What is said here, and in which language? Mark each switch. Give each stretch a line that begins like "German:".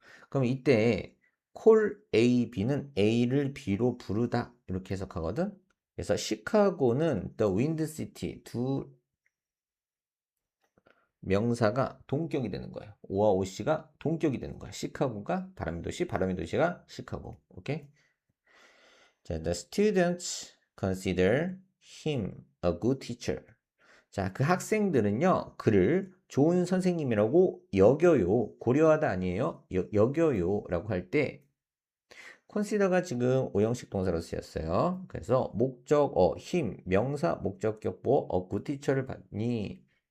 Korean: 그럼 이때 콜 A, B는 A를 B로 부르다 이렇게 해석하거든. 그래서 시카고는
English: the wind city
Korean: 두 명사가 동격이 되는 거예요. O와 OC가 동격이 되는 거야. 시카고가 바람의 도시, 바람의 도시가 시카고. 오케이?
English: 자, the students consider him a good teacher.
Korean: 자, 그 학생들은요, 그를 좋은 선생님이라고 여겨요. 고려하다 아니에요. 여겨요. 라고 할 때, consider가 지금 오형식 동사로 쓰였어요. 그래서 목적어, 힘, 명사, 목적격 보어, good teacher를 받니?